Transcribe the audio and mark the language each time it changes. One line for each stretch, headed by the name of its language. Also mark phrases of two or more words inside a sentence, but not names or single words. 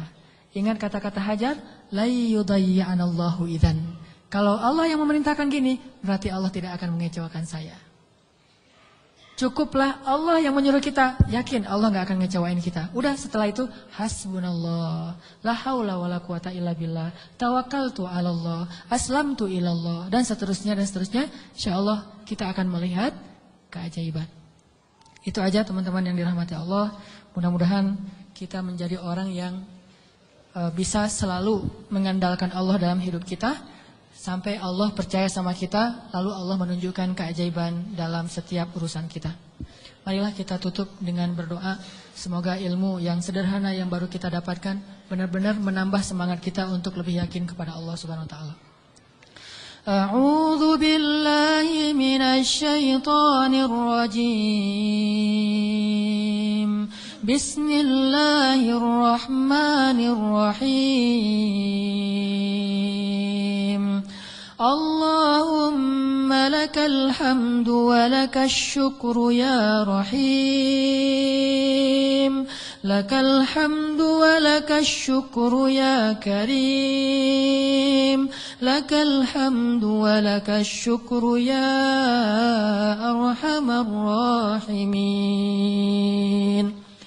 Indonesian: Ingat kata-kata Hajar,
Arabic: لا يضيعنا الله إذن.
Indonesian: Kalau Allah yang memerintahkan gini, berarti Allah tidak akan mengecewakan saya. Cukuplah Allah yang menyuruh kita, yakin Allah gak akan ngecewain kita. Udah setelah itu, hasbunallah,
Arabic: لا حول ولا قوة إلا بالله، توكلت على الله، أسلمت إلى الله,
Indonesian: dan seterusnya. Insyaallah kita akan melihat keajaiban. Itu aja teman-teman yang dirahmati Allah. Mudah-mudahan kita menjadi orang yang bisa selalu mengandalkan Allah dalam hidup kita sampai Allah percaya sama kita, lalu Allah menunjukkan keajaiban dalam setiap urusan kita. Marilah kita tutup dengan berdoa, semoga ilmu yang sederhana yang baru kita dapatkan benar-benar menambah semangat kita untuk lebih yakin kepada Allah
Arabic: سبحانه وتعالى. أعوذ بالله من الشيطان الرجيم. Bismillahirrahmanirrahim. اللهم لك الحمد ولك الشكر يا رحيم. لك الحمد ولك الشكر يا كريم. لك الحمد ولك الشكر يا أرحم الراحمين.